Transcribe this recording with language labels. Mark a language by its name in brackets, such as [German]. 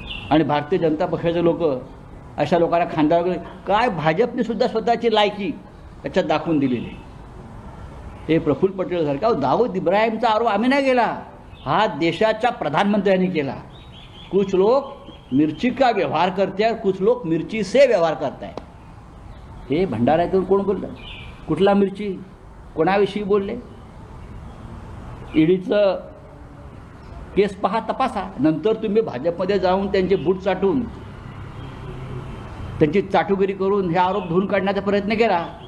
[Marathi] आणि भारतीय जनता पक्षाचे लोक अशा लोकांना खांद्यावर काय भाजपने सुद्धा स्वतःची लायकी त्याच्यात दाखवून दिलेली. हे प्रफुल्ल पटेल सारखा दाऊद इब्राहिमचा आरोप आम्ही नाही केला, हा देशाच्या प्रधानमंत्र्यांनी केला. [Hindi] कुछ लोग मिर्ची का व्यवहार करते हैं, कुछ लोग मिर्ची से व्यवहार [Marathi] करताय. हे भंडाऱ्यातून कोण बोललं? कुठला मिर्ची? कोणाविषयी बोलले? ईडीचं केस पहा, तपासा, नंतर तुम्ही भाजपमध्ये जाऊन त्यांचे बूट चाटून त्यांची चाटुगिरी करून हे आरोप धुवून काढण्याचा प्रयत्न केला.